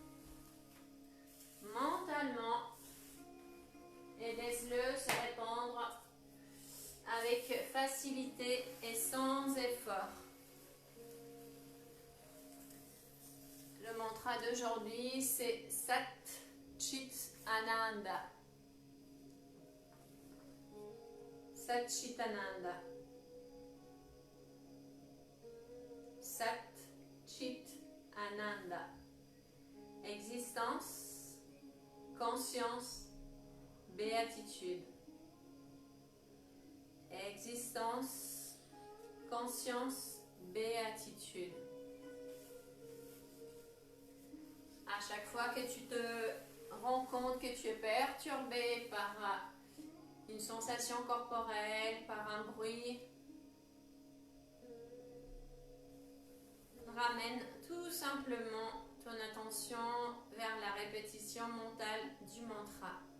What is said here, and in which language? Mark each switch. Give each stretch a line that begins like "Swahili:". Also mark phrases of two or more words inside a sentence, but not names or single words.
French: mentalement et laisse-le se répandre avec facilité et sans effort. Le mantra d'aujourd'hui, c'est
Sanskrit: सत् चित् आनन्द. सत् चित् आनन्द. सत् चित् आनन्द.
French: Existence, conscience, béatitude. Existence, conscience, béatitude. À chaque fois que tu te rends compte que tu es perturbé par une sensation corporelle, par un bruit, ramène tout simplement ton attention vers la répétition mentale du mantra.